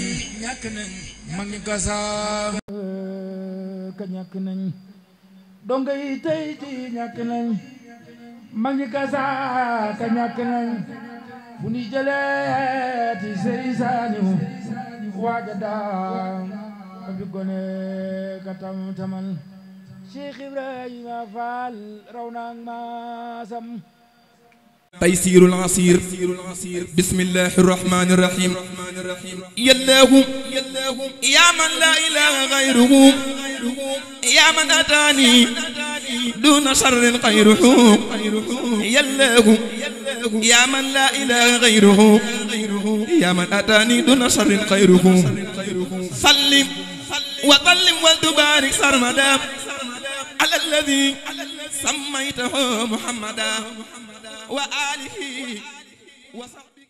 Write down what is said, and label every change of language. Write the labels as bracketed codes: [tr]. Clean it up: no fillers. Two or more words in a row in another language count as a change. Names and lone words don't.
[wo] mag ñi kasaasa ka ñàkk nañ donga yi tey ji ñàkk nañ mag ñi kasaasa ka ñàkk nañ fu ni jëlee ci Sëriñ Saaliw waaja daam ba fi gone ka tamal Cheikh Ibrahima Fall raw naag maasam [ar] تيسير العسير بسم الله الرحمن الرحيم يالله يا من لا إله غيره يا من أتاني دون شر غيره يالله يا من لا إله غيره يا من أتاني دون شر غيره سلم وظلم وتبارك سرمدا على الذي سميته محمدا وآله